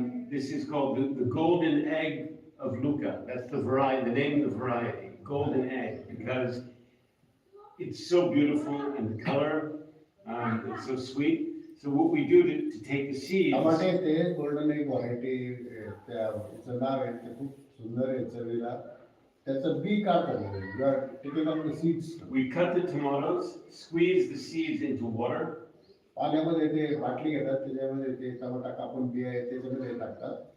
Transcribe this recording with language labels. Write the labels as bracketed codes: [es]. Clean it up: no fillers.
[en] This is called the golden egg of Luca. That's the variety, the name of the variety, golden egg, because it's so beautiful in the color. It's so sweet. So what we do to take the seeds. [mr] टमाटे ते golden egg variety त्याचं नाव आहे ते खूप सुंदर आहे चवीला. त्याचं बी काढतात. [en] You are taking out the seeds. We cut the tomatoes, squeeze the seeds into water. [mr] पाण्यामध्ये ते बाटली घेतात त्याच्यामध्ये ते टमाटा कापून बी आहे त्याच्यामध्ये टाकतात.